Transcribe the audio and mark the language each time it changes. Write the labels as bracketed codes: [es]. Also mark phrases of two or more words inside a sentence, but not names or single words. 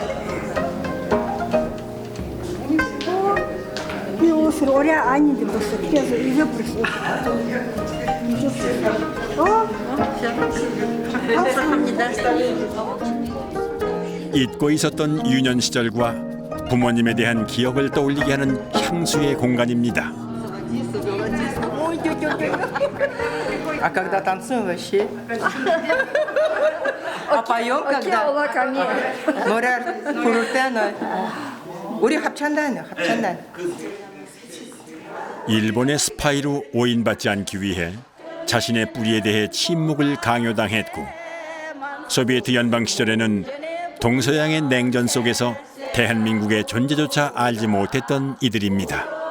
[ko] 이 옷을 오래 안 입었어. 그래서 잊어버렸어. 감사합니다. 잊고 있었던 유년 시절과 부모님에 대한 기억을 떠올리게 하는 향수의 공간입니다. [ru] А когда танцуем вообще? А поем когда? [ko] 노래 부를 때는 우리 합창단이요, 합창단. 일본의 스파이로 오인받지 않기 위해 자신의 뿌리에 대해 침묵을 강요당했고 소비에트 연방 시절에는 동서양의 냉전 속에서 대한민국의 존재조차 알지 못했던 이들입니다.